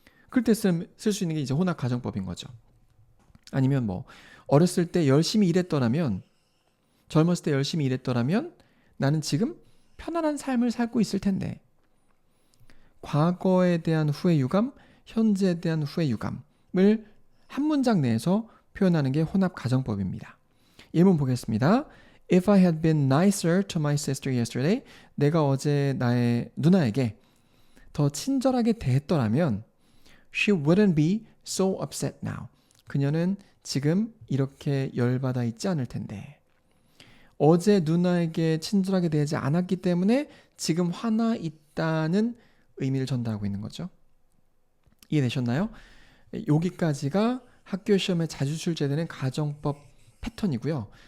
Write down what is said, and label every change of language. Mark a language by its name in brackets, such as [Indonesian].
[Korean] 그럴 때 쓸 수 있는 게 이제 혼합 가정법인 거죠. 아니면 뭐 어렸을 때 열심히 일했더라면 젊었을 때 열심히 일했더라면 나는 지금 편안한 삶을 살고 있을 텐데 과거에 대한 후회 유감, 현재에 대한 후회 유감을 한 문장 내에서 표현하는 게 혼합 가정법입니다. 예문 보겠습니다. [English] If I had been nicer to my sister yesterday, [Korean] 내가 어제 나의 누나에게 더 친절하게 대했더라면 [English] she wouldn't be so upset now. [Korean] 그녀는 지금 이렇게 열받아 있지 않을 텐데. 어제 누나에게 친절하게 대하지 않았기 때문에 지금 화나 있다는 의미를 전달하고 있는 거죠. 이해되셨나요? 여기까지가 학교 시험에 자주 출제되는 가정법 패턴이고요.